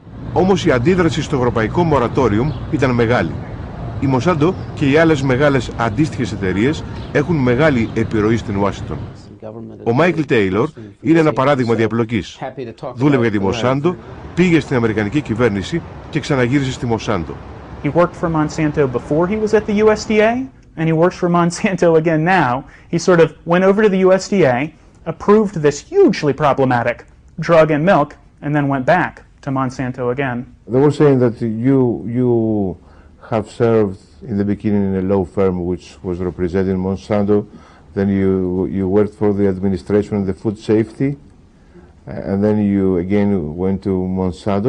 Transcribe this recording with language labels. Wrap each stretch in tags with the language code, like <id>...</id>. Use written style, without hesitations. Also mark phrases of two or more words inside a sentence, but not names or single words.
<el>Όμως η αντίδραση στο ευρωπαϊκό μορατόριουμ ήταν μεγάλη. Η Monsanto και οι άλλες μεγάλες αντίστοιχες εταιρείες έχουν μεγάλη επιρροή στην Ουάσιγκτον. Ο Μάικλ Τέιλορ είναι ένα παράδειγμα διαπλοκής. Δούλευε για τη Monsanto, πήγε στην Αμερικανική κυβέρνηση και ξαναγύρισε στη Monsanto.</el> <en>He worked for Monsanto before he was at the USDA, and he works for Monsanto again now. He sort of went over to the USDA, approved this hugely problematic drug in milk, and then went back to Monsanto again. They were saying that you have served in the beginning in a law firm which was representing Monsanto, then you worked for the administration of the food safety, and then you again went to Monsanto.</en>